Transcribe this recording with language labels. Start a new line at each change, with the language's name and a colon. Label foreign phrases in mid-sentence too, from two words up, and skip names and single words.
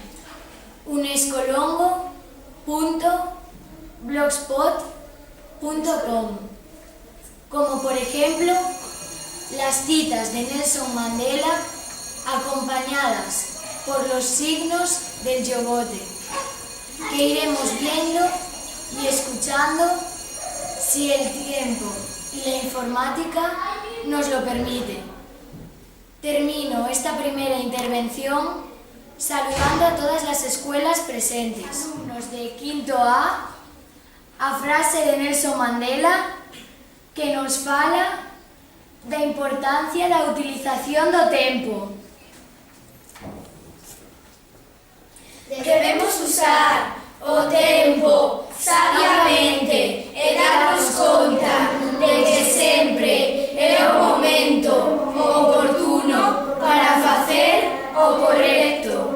Spanish: unescolongo.blogspot.com, como por ejemplo las citas de Nelson Mandela acompañadas por los signos del yogote, que iremos viendo y escuchando si el tiempo y la informática nos lo permiten. Termino esta primera intervención saludando a todas las escuelas presentes.
Galician: Alumnos de quinto A frase de Nelson Mandela que nos fala da importancia da utilización do tempo. Debemos usar o tempo sabiamente e darnos conta de que sempre é o momento oportuno para facer o correcto.